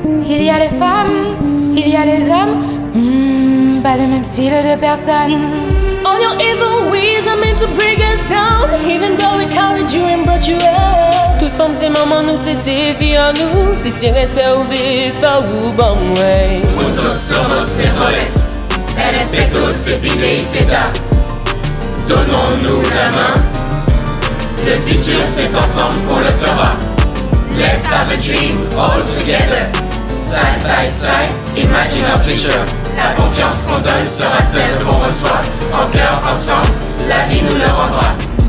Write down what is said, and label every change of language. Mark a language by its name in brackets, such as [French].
[French] Il y a les femmes, il y a les hommes, pas le même style de personne. [English] All your evil ways are meant to bring us down, even though it carried you and brought you up. [French] Toute femme c'est maman nous, c'est filles à nous. Si c'est respect ou vif, ou bon way. [Spanish] Juntos somos mejores. El respeto se pide y se da. [French] Donnons-nous la main. Le futur c'est ensemble qu'on le fera. [English] Let's have a dream all together. Side by side, imagine our future. [French] La confiance qu'on donne sera celle qu'on reçoit. En cœur, ensemble, la vie nous le rendra.